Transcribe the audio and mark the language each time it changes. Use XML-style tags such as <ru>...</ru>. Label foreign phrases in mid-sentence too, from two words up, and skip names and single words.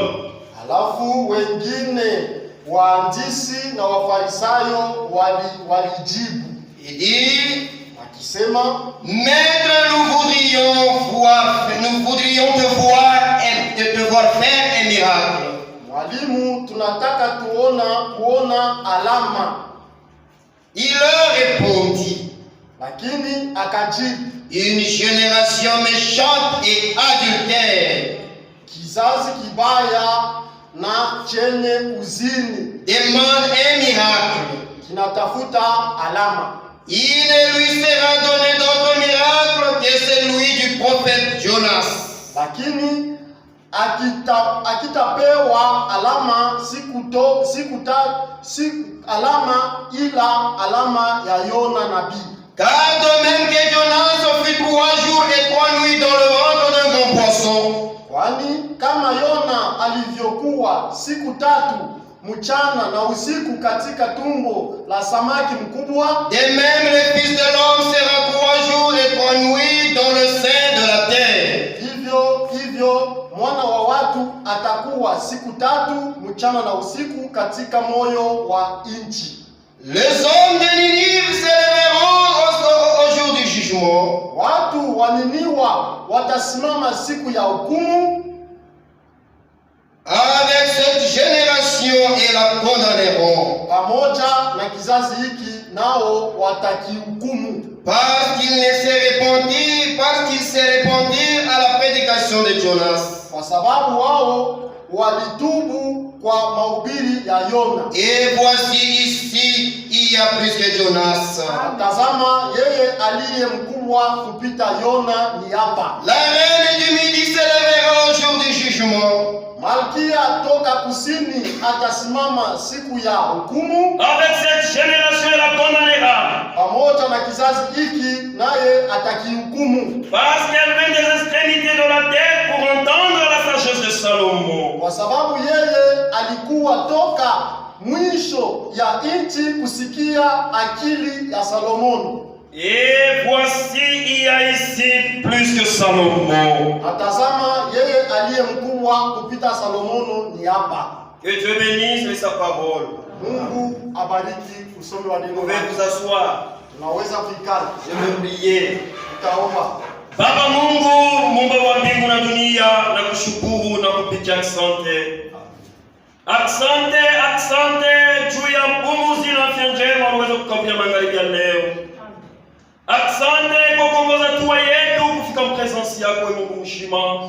<sw>Alafu wengine waandishi na wafarisayo walijibu.</sw> <fr>Il dit,</fr> <sw>wakisema,</sw> <fr>Maître, nous voudrions te voir faire un miracle.</fr> <sw>Mwalimu, tunataka kuona alama.</sw> <fr>Il leur répondit,</fr> <sw>lakini akajibu,</sw> <fr>une génération méchante et adultère,</fr> <sw>kizazi kibaya na chenye uzini,</sw> <fr>demande un miracle.</fr> <sw>kinatafuta alama.</sw> <fr>Il ne lui sera donné d'autre miracle que celui du prophète Jonas.</fr> <sw>Lakini akitapewa alama alama ila alama ya Yona nabii.</sw> <fr>Car de même que Jonas fut 3 jours et 3 nuits dans le ventre d'un grand poisson,</fr> <sw>kwani kama Yona alivyokuwa siku 3 mchana na usiku katika tumbo la samaki mkubwa,</sw> <fr>de même le Fils de l'homme sera 3 jours et 3 nuits dans le sein de la terre.</fr> <sw>Hivyo mwana wa watu atakuwa siku 3 mchana na usiku katika moyo wa nchi.</sw> <fr>Les hommes de Ninive s'élèveront au jour du jugement.</fr> <sw>Watu wa Niniwa watasimama siku ya hukumu</sw> <fr>avec cette génération et la condamneront.</fr> <sw>Pamoja na kizazi hiki nao watakihukumu.</sw> <fr>Parce qu'ils se répandirent à la prédication de Jonas.</fr> <sw>Kwa sababu wao walitubu kwa mahubiri ya Yona.</sw> <fr>Et voici ici, qui a plus que Jonas?</fr> <sw>Tazama, yeye aliye mkubwa kupita Yona ni hapa.</sw> <fr>La reine du Midi s'élèvera au jour du jugement.</fr> <sw>Malkia toka kusini atasimama siku ya hukumu.</sw> <fr>Avec cette génération, elle la condamnera.</fr> <sw>Pamoja na kizazi hiki naye atakihukumu.</sw> <fr>Parce qu'elle vient des extrémités de la terre pour entendre la sagesse de Salomon.</fr> <sw>Kwa sababu yeye alikuwa toka mwisho ya nchi kusikia akili ya Salomoni.</sw> <fr>Et voici, il y a ici plus que Salomon.</fr> <sw>Atazama, yeye aliye mkubwa kupita Salomono ni hapa.</sw> <fr>Que Dieu bénisse sa parole.</fr> <sw>Mungu abariki usomi wa neno</sw> <fr>Vous pouvez</fr> <sw>lake.</sw> <fr>vous asseoir.</fr> <sw>Tunaweza kuikala.</sw> <fr>Je vais prier.</fr> <sw>Tutaomba. Baba Mungu, Muumba wa mbingu na dunia, na kushukuru na kupitia asante. Asante, asante juu ya pumzi na afya njema uweze kukabia magharibi ya leo. Asante kwa kuongoza hatua yetu kufika mpresensi yako Mungu mshima.</sw>